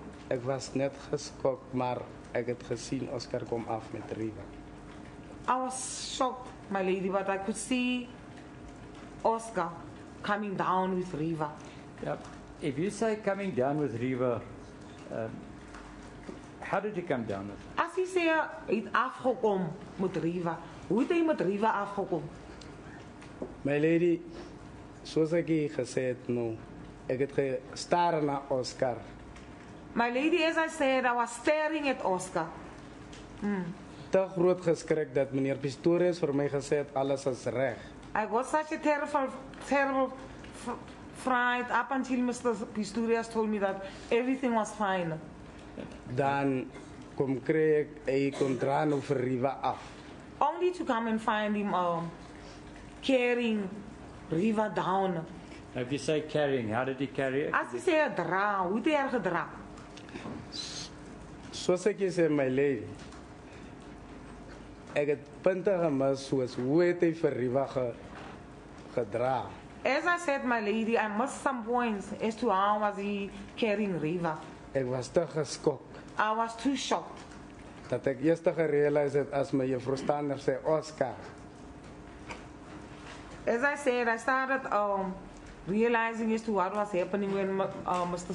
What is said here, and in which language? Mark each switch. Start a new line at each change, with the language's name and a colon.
Afrikaans: Ek was net geskok, maar ek het gesien Oscar kom af met Riva.
English: I was shocked, my lady, but I could see Oscar coming down with Riva. Yeah. If you say coming down with Riva, how did he come down with her?
Afrikaans: As hy sê, hy het afgekom met Riva. Hoe het hy met Riva afgekom? My lady, soos ek gesê het nou, ek het gestaar na Oscar.
English: My lady, as I said, I was staring at Oscar.
Afrikaans: Te groot geskrik dat meneer Pistorius vir my gesê het alles is reg.
English: I got such a terrible fright up until Mr. Pistorius told me that everything was fine.
Afrikaans: Dan kom kry ek hy kon dra nou vir Riva af.
English: Only to come and find him carrying Riva down. Now, if you say carrying, how did he carry it?
Afrikaans: As hy sê dra, hoe het hy haar gedra? Soos ek sê my lady, ek het punte gemis soos hoe het hy vir Riva gedra.
English: As I said, my lady, I missed some points as to how was he carrying Riva.
Afrikaans: Ek was te geskok
English: I was too shocked.
Afrikaans: dat ek eers gerealiseer het as my juffrou Stander sê Oscar.
English: As I said, I started realizing as to what was happening when Mr.